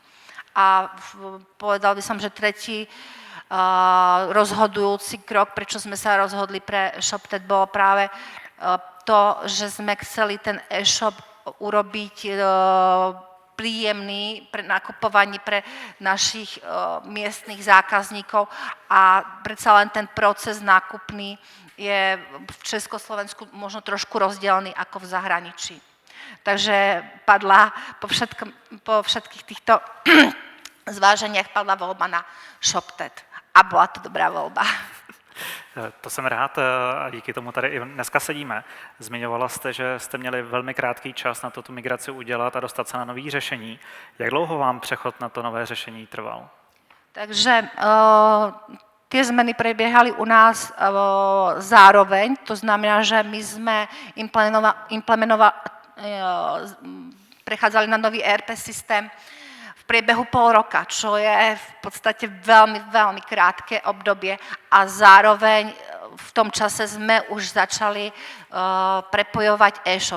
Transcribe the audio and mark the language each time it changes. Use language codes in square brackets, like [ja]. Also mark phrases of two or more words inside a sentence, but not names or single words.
[sk] A povedal by som, že tretí rozhodujúci krok, prečo sme sa rozhodli pre ShopTet, bolo práve to, že sme chceli ten e-shop urobiť príjemný pre nakupovanie pre našich miestnych zákazníkov a predsa len ten proces nákupný je v Československu možno trošku rozdielný ako v zahraničí. Takže padla po všetkých týchto zváženiach padla voľba na ShopTet. A bola to dobrá voľba. [cs] To jsem rád a díky tomu tady i dneska sedíme. Zmiňovala jste, že jste měli velmi krátký čas na to tu migraci udělat a dostat se na nový řešení. Jak dlouho vám přechod na to nové řešení trval? [sk] Takže tie zmeny prebiehali u nás zároveň. To znamená, že my sme prechádzali na nový ERP systém v priebehu pol roka, čo je v podstate veľmi, veľmi krátke obdobie a zároveň v tom čase sme už začali prepojovať e-shop.